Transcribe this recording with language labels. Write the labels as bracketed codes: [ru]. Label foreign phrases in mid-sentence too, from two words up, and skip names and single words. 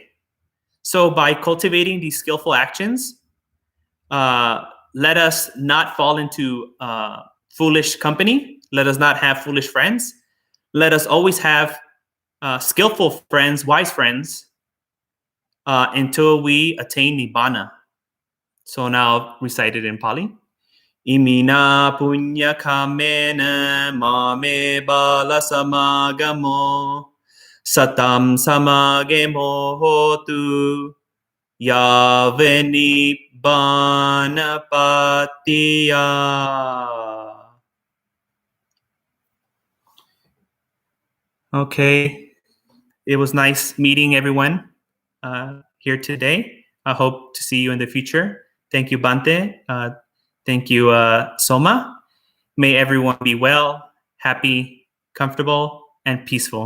[en] So by cultivating these skillful actions, let us not fall into foolish company. Let us not have foolish friends. Let us always have skillful friends, wise friends, until we attain Nibbana. So now recite it in Pali. [pi] Imina punya kamena mame bala samagamo satam samagemo hotu yaveni banapatiya. [en] Okay. It was nice meeting everyone here today. I hope to see you in the future. Thank you, Bhante. Thank you, Soma. May everyone be well, happy, comfortable, and peaceful.